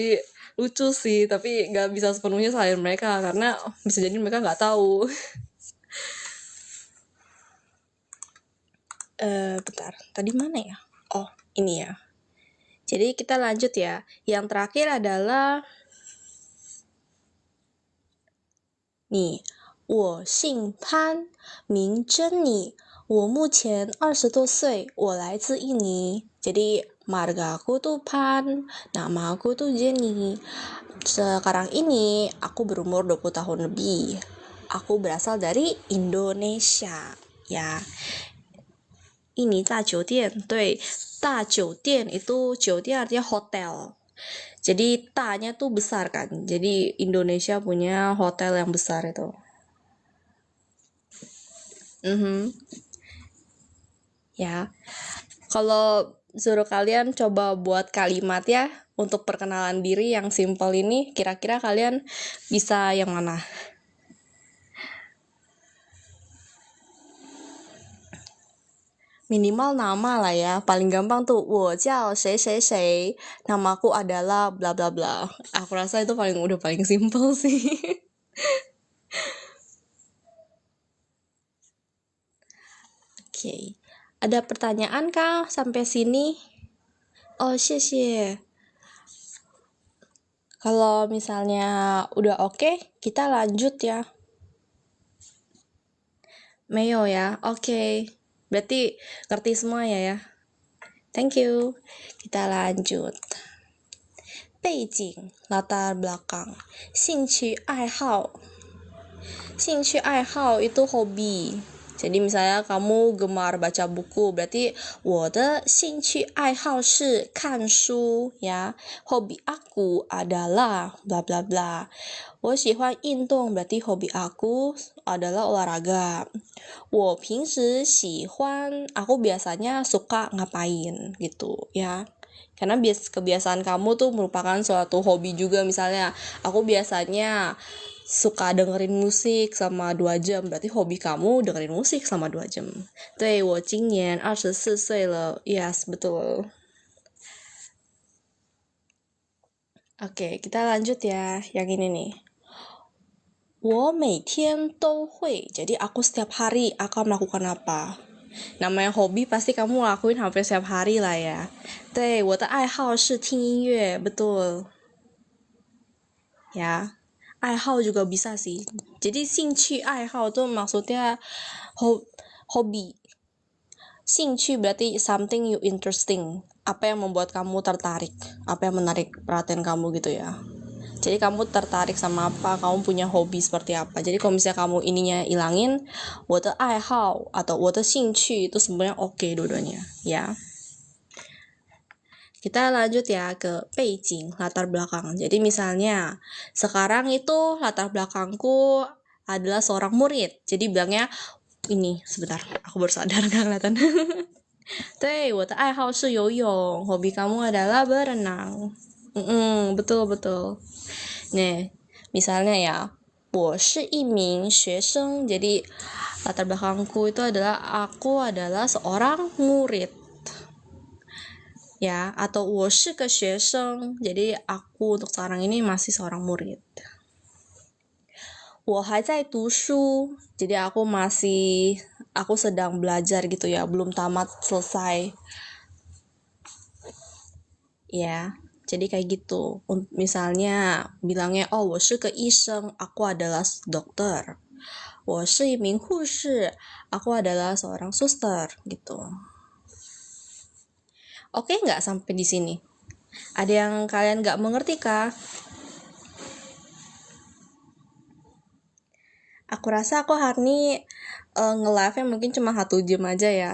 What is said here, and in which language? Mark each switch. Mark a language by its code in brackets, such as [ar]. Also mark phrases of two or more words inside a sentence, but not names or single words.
[id] Jadi lucu sih, tapi nggak bisa sepenuhnya salahin mereka karena bisa jadi mereka nggak tahu. Bentar, tadi mana ya? Oh, ini ya. Jadi kita lanjut ya. Yang terakhir adalah nih, [zh] 我姓潘，名珍妮，我目前20多岁，我来自印尼. [id] Jadi marga aku tuh Pan, nama aku tuh Jenny. Sekarang ini aku berumur 20 tahun lebih. Aku berasal dari Indonesia. Ya. Ini [zh] 大酒店, 对, 大酒店 [id] itu 酒店 artinya hotel. Jadi ta-nya tuh besar kan. Jadi Indonesia punya hotel yang besar itu. Ya. Kalau suruh kalian coba buat kalimat ya untuk perkenalan diri yang simple ini, kira-kira kalian bisa yang mana? Minimal nama lah ya, paling gampang tuh [zh] 我叫谁谁谁, [id] namaku adalah bla bla bla. Aku rasa itu udah paling simple sih. Oke. Ada pertanyaan kah sampai sini? [zh] Oh, 谢谢. [id] Kalau misalnya udah oke, kita lanjut ya. 没有 ya, oke. Berarti ngerti semua ya. [en] Thank you. [id] Kita lanjut. 背景 latar belakang. [zh] 兴趣爱好. 兴趣爱好 [id] itu hobi. Jadi misalnya kamu gemar baca buku, berarti [zh] 我的兴趣爱好是看书 [id] ya. Hobi aku adalah bla bla bla. [zh] 我喜欢运动 [id] berarti hobi aku adalah olahraga. [zh] 我平时喜欢 [id] aku biasanya suka ngapain gitu ya. Karena kebiasaan kamu tuh merupakan suatu hobi juga. Misalnya aku biasanya suka dengerin musik sama 2 jam, berarti hobi kamu dengerin musik sama 2 jam. [zh] 对，我今年24岁了. [id] Yes, betul. Oke, kita lanjut ya. Yang ini nih. [zh] 我每天都会. [id] Jadi aku setiap hari akan melakukan apa? Namanya hobi pasti kamu lakuin hampir setiap hari lah ya. [zh] 对，我的爱好是听音乐. [id] Betul. Ya. 爱好 juga bisa sih. Jadi [zh] 兴趣爱好 [id] tuh maksudnya hobi. [en] 兴趣 berarti something you interesting. [id] Apa yang membuat kamu tertarik, apa yang menarik perhatian kamu gitu ya. Jadi kamu tertarik sama apa, kamu punya hobi seperti apa. Jadi kalau misalnya kamu ininya ilangin [zh] 我的爱好 [id] atau [zh] 我的兴趣 [id] itu sebenarnya oke dua-duanya ya. Kita lanjut ya ke 背景 latar belakang. Jadi misalnya sekarang itu latar belakangku adalah seorang murid. Jadi bilangnya ini sebentar, aku baru sadar gak kelihatan. [zh] 对，我的爱好是游泳. [id] Hobi kamu adalah berenang. Betul. Nih, misalnya ya, [zh] 我是一名学生. [id] Jadi latar belakangku itu adalah aku adalah seorang murid. Ya, atau [zh] 我是个学生. [id] Jadi aku untuk sekarang ini masih seorang murid. [zh] 我还在读书. [id] Jadi aku sedang belajar gitu ya, belum tamat selesai. Ya, jadi kayak gitu. Misalnya bilangnya [zh] 我是个医生, [id] aku adalah dokter. [zh] 我是一名护士, [id] aku adalah seorang suster gitu. Oke nggak sampai di sini? Ada yang kalian nggak mengerti kah? Aku rasa aku hari ini nge-live-nya mungkin cuma 1 jam aja ya.